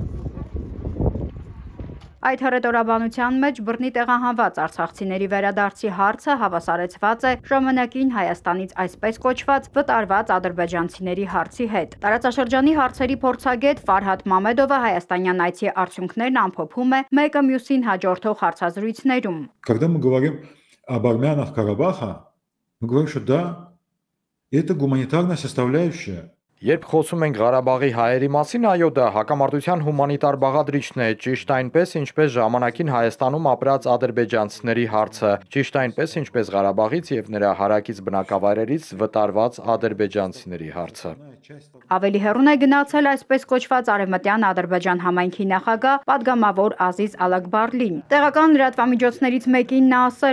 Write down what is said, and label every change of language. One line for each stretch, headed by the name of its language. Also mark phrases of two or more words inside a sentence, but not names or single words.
Armenian: Այդ հռետորաբանության մեջ բռնի տեղահանված արցախցիների վերադարձի հարցը հավասարեցված է ժամանակին Հայաստանից այսպես կոչված վտարված ադրբեջանցիների հարցի հետ։ Տարածաշրջանի հարցերի փորձագետ Ֆարհադ Մամեդովը հայաստանյան այցի արդյունքներն ամփոփում է մեկը մյուսին հաջորդող հարցազրույցներում։
Russian: Когда мы говорим об армянах Карабаха, мы говорим, что да, это гуманитарная составляющая.
Armenian: Երբ խոսում ենք Ղարաբաղի հայերի մասին, այո, դա հակամարտության հումանիտար բաղադրիչն է, ճիշտ այնպես, ինչպես ժամանակին Հայաստանում ապրած ադրբեջանցիների հարցը, ճիշտ այնպես, ինչպես Ղարաբաղից եւ նրա հարակից բնակավայրերից վտարված ադրբեջանցիների հարցը։ Ավելի հեռուն է գնացել այսպես կոչված Արևմտյան Ադրբեջան համայնքի նախագահ պատգամավոր Ազիզ Ալակբարլին։ Տեղական լրատվամիջոցներից մեկին նա ասել